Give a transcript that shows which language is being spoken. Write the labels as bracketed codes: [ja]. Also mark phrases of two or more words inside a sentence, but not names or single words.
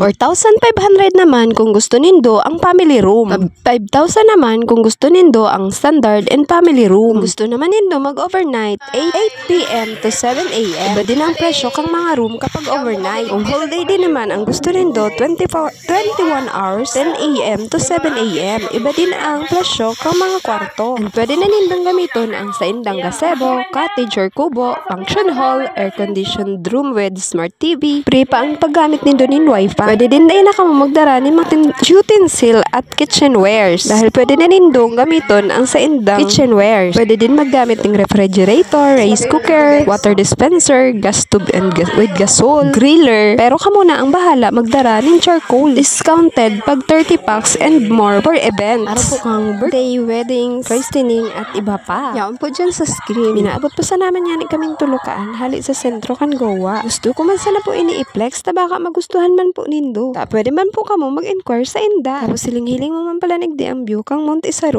[bik] 4,500 naman kung gusto nindo ang [en] family room. [bik] 5,000 naman kung gusto nindo ang [en] standard and family room. [bik] Kung gusto naman nindo mag-overnight, 8 p.m. [en] to 7 a.m. [bik] Iba din ang presyo kang mga room kapag overnight. Kung [en] whole day [bik] din naman ang gusto nindo, 21 hours, 10 a.m. [en] to 7 a.m. [bik] Iba din ang presyo kang mga kwarto. And pwede na nindong gamiton ang sa indang gazebo, [en] cottage or kubo, function hall, air-conditioned room with smart TV. [bik] Free pa ang paggamit nindo nin wifi. Pwede din na ka magdara ni mga utensil at kitchenwares. Dahil pwede na nindong gamiton ang sa indang kitchenwares. Pwede din maggamit ng [en] refrigerator, rice cooker, water dispenser, gas tube and with gasol, griller. [bik] Pero kamo na ang bahala magdara ng charcoal. [en] Discounted pag 30 packs and more for events. [bik] Araw po kang birthday, wedding, christening at iba pa. Yaon po dyan sa screen. Minaabot pa sa naman yan kaming tulukaan hali sa sentro kan Goa. Gusto ko man sana po ini-flex ta baka magustuhan man po nindo. Ta pwede man po kamo mag-inquire sa inda. Tapos siling-hiling mo man pala nagdi ang view kang Mount Isaru.